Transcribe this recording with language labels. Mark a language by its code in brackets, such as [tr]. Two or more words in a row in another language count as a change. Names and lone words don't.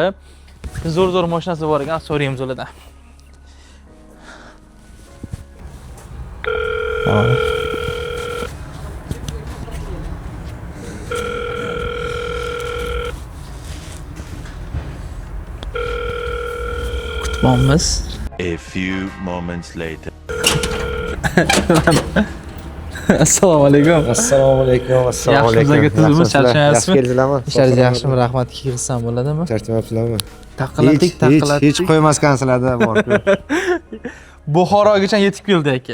[uz] Zo'r mashinasi bor ekan, so'raymiz ulardan. Kutmoqmiz. [en] A few moments later. [uz] Assalomu alaykum. Assalomu alaykum. Yaxshimisiz? Charchamayapsizmi? Yaxshi keldinglarmi? Ishlaringiz yaxshimi? Rahmat, qilsam bo'ladimi? Charchamayapsizlarmi? Taqaladik. Hech qo'ymasgansizlarda bor-ku. Buxorogacha yetib keldi aka.